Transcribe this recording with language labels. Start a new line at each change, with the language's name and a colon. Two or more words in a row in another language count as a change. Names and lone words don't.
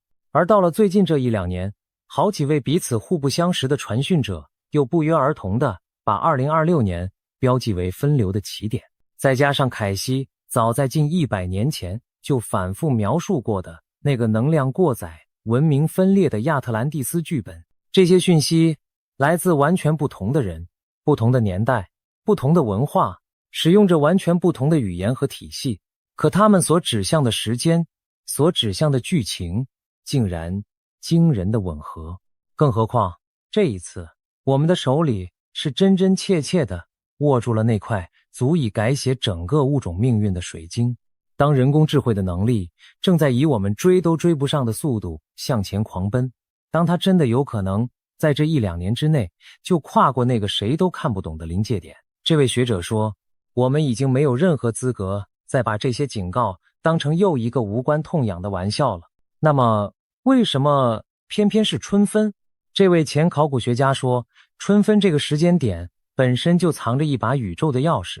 Chinese: 而到了最近這1-2年，好幾位彼此互不相識的傳訊者又不約而同地把2026年標記為分流的起點。再加上凱西早在近100年前就反复描述過的那個能量過載、文明分裂的亞特蘭蒂斯劇本，這些訊息來自完全不同的人、不同的年代、不同的文化，使用着完全不同的語言和體系，可他們所指向的時間、所指向的劇情，竟然驚人的吻合。更何況這一次，我們的手裡是真真切切地握住了那塊足以改寫整個物種命運的水晶。當人工智慧的能力正在以我們追都追不上的速度向前狂奔，當它真的有可能在這1-2年之內就跨過那個誰都看不懂的臨界點，這位學者說，我們已經沒有任何資格再把這些警告當成又一個無關痛癢的玩笑了。那麼為什麼偏偏是春分？這位前考古學家說，春分這個時間點本身就藏着一把宇宙的鑰匙。